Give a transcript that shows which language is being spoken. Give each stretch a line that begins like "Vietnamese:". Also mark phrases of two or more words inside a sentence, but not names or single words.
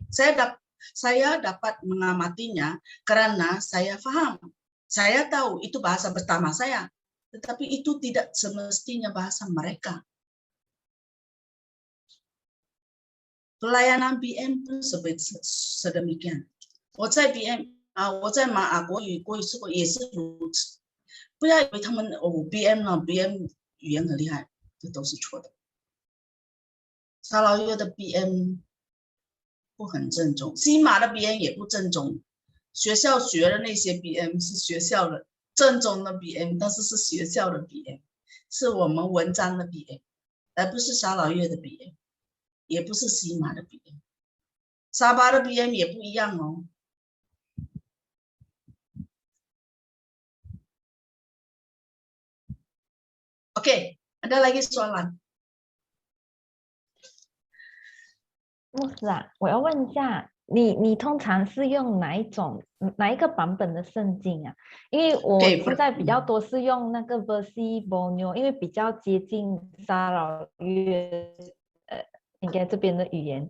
Malay: Saya dapat mengamatinya karena saya faham. Saya tahu itu bahasa pertama saya. Tetapi itu tidak semestinya bahasa mereka. Pelayanan BM pun sedemikian.
Chinese: 我在 BM 我在马国语是也是如此。不要以为他们BM 呢 ，BM 语言很厉害，这都是错的。沙劳越的 BM 不很正宗，西马的 BM 也不正宗。学校学的那些 BM 是学校的。正宗的 BM， 但是是学校的 BM， 是我们文章的 BM， 而不是沙劳越的 BM， 也不是西马的 BM， 沙巴的 BM 也不一样哦。OK，
Malay: ada lagi soalan？
Chinese: 牧师啊，我要问一下，你通常是用哪一个版本的圣经啊？因为我现在比较多是用那个 Versi Borneo，因为比较接近沙劳越应该这边的语言。